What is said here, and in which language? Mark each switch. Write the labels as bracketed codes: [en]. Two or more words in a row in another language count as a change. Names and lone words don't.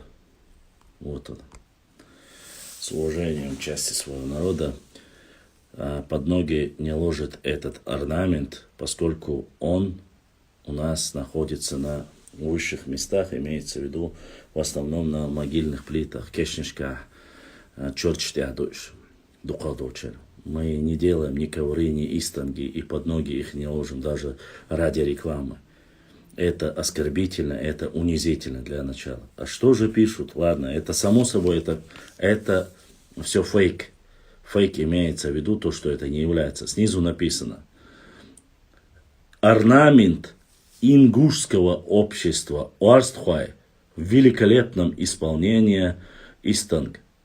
[ru] вот он, с уважением к части своего народа, под ноги не ложит этот орнамент, поскольку он у нас находится на высших местах, имеется в виду в основном на могильных плитах, [inh] кешнишка, чорчтя дойш, дукадочер. [ru] Мы не делаем ни ковры, ни истанги, и под ноги их не ложим даже ради рекламы. Это оскорбительно, это унизительно для начала. А что же пишут? Ладно, это само собой, это все фейк. Фейк имеется в виду то, что это не является. Снизу написано: орнамент ингушского общества Уарстхуай в великолепном исполнении истанг.